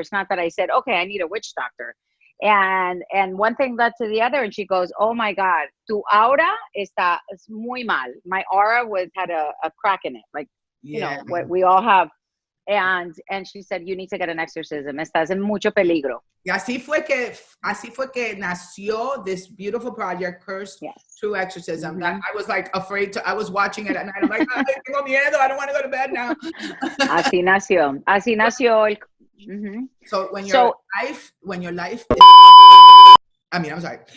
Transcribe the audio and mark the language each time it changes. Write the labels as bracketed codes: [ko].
[en] It's not that I said, okay, I need a witch doctor. And one thing led to the other, and she goes, oh my God, [es] tu aura está es muy mal. [en] My aura had a crack in it, like, you know, what we all have. And she said, you need to get an exorcism. [es] Estás en mucho peligro. Y así fue que nació [en] this beautiful project, [es] Cursed Through Exorcism. [en] That I was like afraid to, I was watching it at night. I'm like, ay, [es] tengo miedo, [en] I don't want to go to bed now. [es] Así nació. Así nació. [en] So when your life is, I'm sorry.